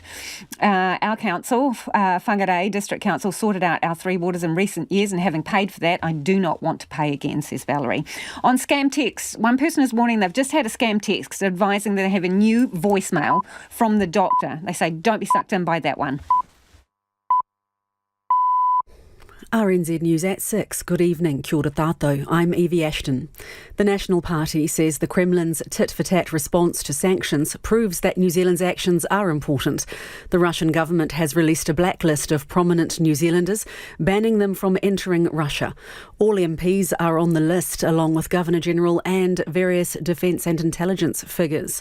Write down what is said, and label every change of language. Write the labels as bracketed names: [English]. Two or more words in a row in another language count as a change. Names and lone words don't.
[English] Our council, Whangarei District Council, sorted out our three waters in recent years, and having paid for that, I do not want to pay again, says Valerie. On scam texts, one person is warning they've just had a scam text advising that they have a new voicemail from the doctor. They say, don't be sucked in by that one. RNZ News at 6. Good evening. [Māori] Kia ora tātou. [English] I'm Evie Ashton. The National Party says the Kremlin's tit-for-tat response to sanctions proves that New Zealand's actions are important. The Russian government has released a blacklist of prominent New Zealanders, banning them from entering Russia. All MPs are on the list, along with Governor-General and various defence and intelligence figures.